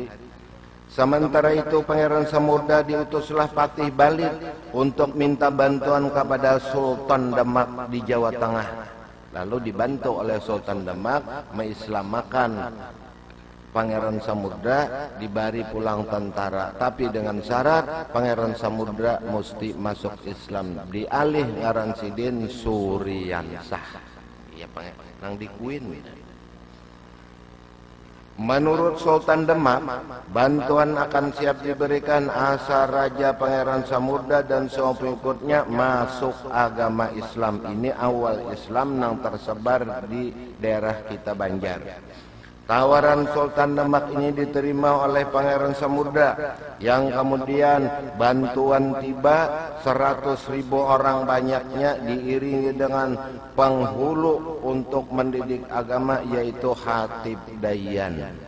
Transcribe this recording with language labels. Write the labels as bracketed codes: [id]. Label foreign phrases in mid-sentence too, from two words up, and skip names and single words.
[id] Sementara itu Pangeran Samudra diutuslah Patih balik untuk minta bantuan kepada Sultan Demak di Jawa Tengah. Lalu dibantu oleh Sultan Demak mengislamakan Pangeran Samudra, diberi pulang tentara, tapi dengan syarat Pangeran Samudra mesti masuk Islam. [bjn] Dialih ngaran sidin Suryansah. Iya nang di Kuin. [id] Menurut Sultan Demak, bantuan akan siap diberikan asal Raja Pangeran Samudra dan semua pengikutnya masuk agama Islam. Ini awal Islam yang tersebar di daerah kita Banjar. Tawaran Sultan Demak ini diterima oleh Pangeran Samudra, yang kemudian bantuan tiba 100.000 orang banyaknya diiringi dengan penghulu untuk mendidik agama, yaitu Hatib Dayan.